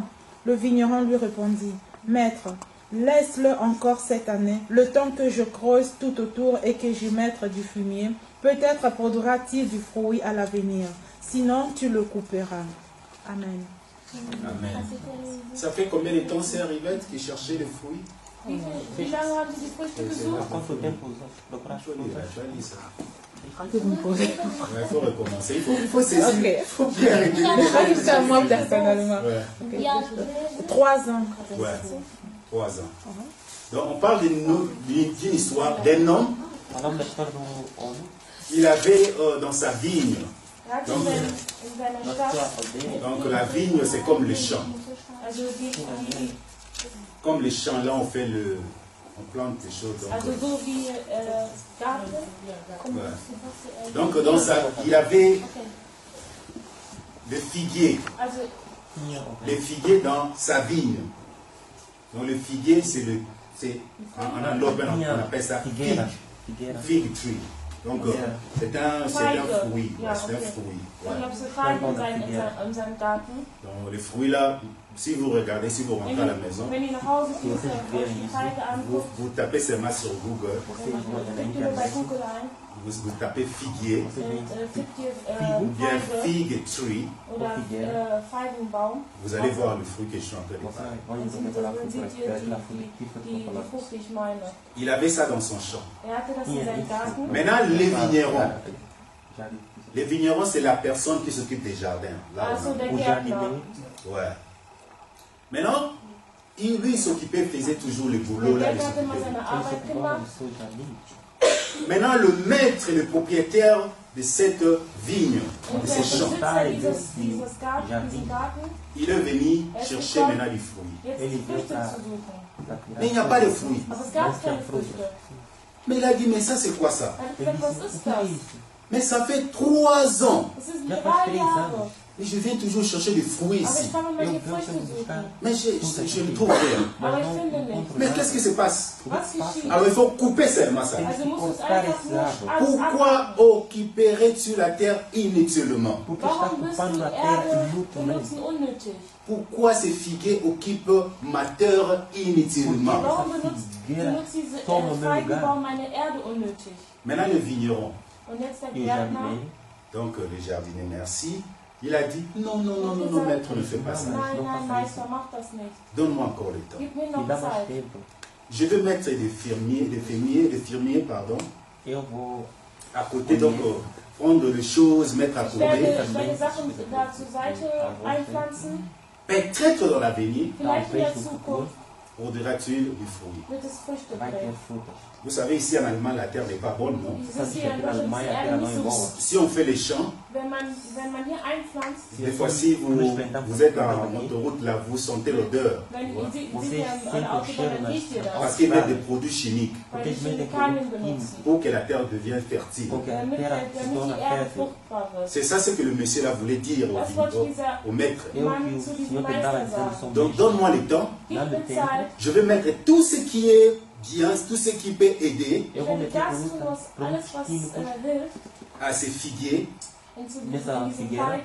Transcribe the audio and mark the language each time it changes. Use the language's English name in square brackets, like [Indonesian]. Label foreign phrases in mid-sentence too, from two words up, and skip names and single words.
[French] Le vigneron lui répondit, Maître, laisse-le encore cette année, le temps que je creuse tout autour et que j'y mette du fumier. Peut-être produira-t-il du fruit à l'avenir. Sinon, tu le couperas. Amen. Amen. Ça fait combien de temps, c'est Rivette, qui cherchait les fruits? [German] Wie lange haben Sie die Früchte gesucht? [French] Il faut recommencer. Il faut saisir. Ok. Il faut bien Juste à moi personnellement. Ouais. 3 ans. Ouais. 3 ans. Donc on parle d'une histoire d'un homme. Il avait dans sa vigne. [German] Er hatte in seiner Stadt, [French] Donc la vigne, c'est comme le champ. [German] also [French] Comme les champs, là on on plante des choses. [German] also so wie Garten. [French] Ouais. Donc il avait des figuiers. [German] Also [French] Les figuiers dans sa vigne. Donc le figuier, en anglais on appelle ça [English] fig tree. [French] Donc c'est un fruit. [German] Ja, [French] C'est un [German] okay. [French] fruit. [German] Und [French] Ouais. [German] ich habe so Feigen in seinem Garten. [French] Donc les fruits là, si vous regardez, si vous rentrez à la maison, [German] Wenn ihr nach Hause kommt, euch die Feige anguckt, [French] vous tapez seulement sur Google, [German] gebt ihr bei Google ein, [French] vous tapez figuier [German] tippt ihr [French] ou bien [German] Feige [English] fig tree, [German] oder Feigenbaum. [French] vous allez voir le fruit que je suis en train de parler. [German] Dann seht ihr die Frucht, die ich meine. [French] Il avait ça dans son champ. [German] Hatte das in seinem Garten. [French] Maintenant, les vignerons, c'est la personne qui s'occupe des jardins. Là, [German] Also [French] on a- [German] der Gärtner. [French] Ouais. Maintenant, lui, il s'occupait, faisait toujours le boulot. [German] Der [French] Là, il [German] Gärtner hat immer [French] s'occupait. [German] seine Arbeit gemacht. [French] Maintenant, le maître et le propriétaire de cette vigne, [German] Und [French] de [German] der [French] ces champs, [German] Besitzer diesen Garten, [French] il est venu chercher maintenant du fruit. [German] jetzt die Früchte zu suchen. [French] Mais il n'y a pas de fruits. [German] Aber es gab keine Früchte. [French] Mais il a dit, mais ça c'est quoi ça? [German] Er hat gesagt, was ist das? [French] Mais ça fait 3 ans. [German] Es sind 3 Jahre. [French] Et je viens toujours chercher des fruits [German] Aber [French] ici. [German] ich kann immer die Früchte suchen. [French] Mais je ne trouve rien. [German] Aber ich finde nicht. [French] Mais qu'est-ce qui se passe? [German] Was geschieht? [French] Alors il faut couper seulement ça. [German] Also muss es einfach nur alles [French] Pourquoi [German] abhaken. [French] occuperais-tu la terre inutilement? [German] Warum wirst du Erde benutzen unnötig? [French] Pourquoi ces figuiers occupent ma terre inutilement? [German] Warum benutzt diese Feigenbaum meine Erde unnötig? [French] Maintenant le vigneron, [German] Und jetzt der Gärtner. [French] donc le jardinier, merci. Il a dit, non, non, non, non, non, maître, ne fais pas ça. [German] Nein, Meister, mach das nicht. [French] Donne-moi encore le temps. [German] Gib mir noch Zeit. [French] Je vais mettre des fermiers, pardon, à côté, donc prendre les choses, mettre à [German] Ich [French] côté. [German] werde Sachen da zur Seite einpflanzen. [French] Peut-être dans l'avenir, [German] Vielleicht in der Zukunft [French] produira-t-il du fruit. [German] wird es Früchte bringen. [French] Vous savez, ici en Allemagne, la terre n'est pas bonne, non? [German] Das ist hier in Deutschland ist die Erde nicht so gut. [French] Si on fait les champs, [German] Wenn man hier einpflanzt, [French] des fois, si vous êtes en autoroute, là, vous sentez l'odeur. [German] wenn ihr seht ja an der Autobahn, dann riecht ihr das. [French] Parce qu'il y a des produits chimiques [German] Weil die Chemikalien benutzen. [French] pour que la terre devienne fertile. [German] Damit die Erde fruchtbar wird. [French] C'est ça ce que le monsieur là voulait dire [German] Das wollte dieser [French] au maître. [German] Mann zu diesem Meister sagen. [French] Donc donne-moi le temps, [German] Gib mir Zeit. [French] je vais mettre tout ce qui est bien, tout ce qui peut aider [German] Ich werde das tun, alles was hilft, [French] à ces figuiers [German] zu diesen Feigen,